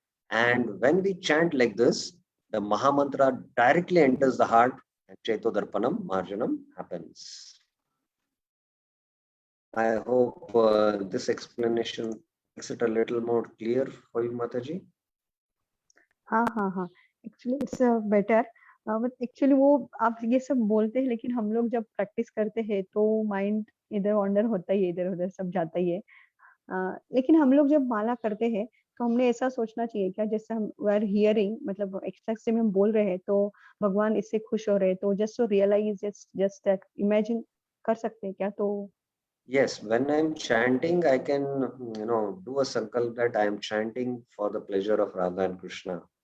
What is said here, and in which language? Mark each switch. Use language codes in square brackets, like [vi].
[en] And when we chant like this, the Mahamantra directly enters the heart and Chetodarpanam, Marjanam happens. I hope this explanation makes it a little more clear for you, Mataji. [hi] हाँ [en] actually it's better but actually [hi] वो आप ये सब बोलते हैं, लेकिन हम लोग जब प्रैक्टिस करते हैं तो माइंड इधर वॉन्डर होता ही है, इधर उधर सब जाता ही है. लेकिन हम लोग जब माला करते हैं तो हमने ऐसा सोचना चाहिए क्या, जैसे हम [en] we are hearing, [hi] मतलब एक्सट्रा में हम बोल रहे हैं तो भगवान इससे खुश हो रहे हैं, तो [en] just to realise just that [hi] imagine कर सकते हैं क्या? तो [en] Yes, when I'm chanting, I can, do a sankalp that I am chanting for the pleasure of Radha and Krishna.